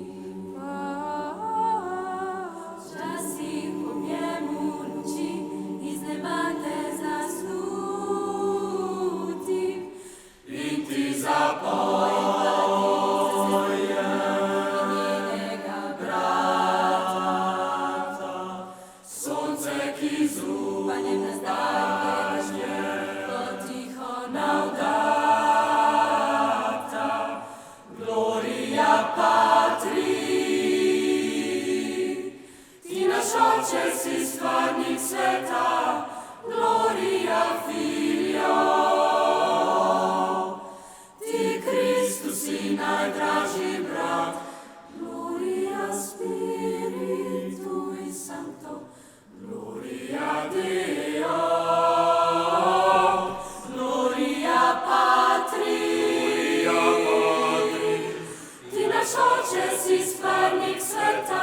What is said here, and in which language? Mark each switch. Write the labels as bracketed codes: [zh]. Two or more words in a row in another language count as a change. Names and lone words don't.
[sl] Včasih v objemu luči, iz neba te zasluti. In ti zapojem njenega brata. Sonce, ki z upanjem nas daje, potiho navdata. [la] Gloria Patri, [sl] ti naš oče si stvarnik sveta. [la] Gloria Filio, [sl] ti Kristus si najdražji brat. [la] Gloria Spiritui Sancto, Gloria Deo, Gloria Patri, [sl] ti naš oče si stvarnik sveta.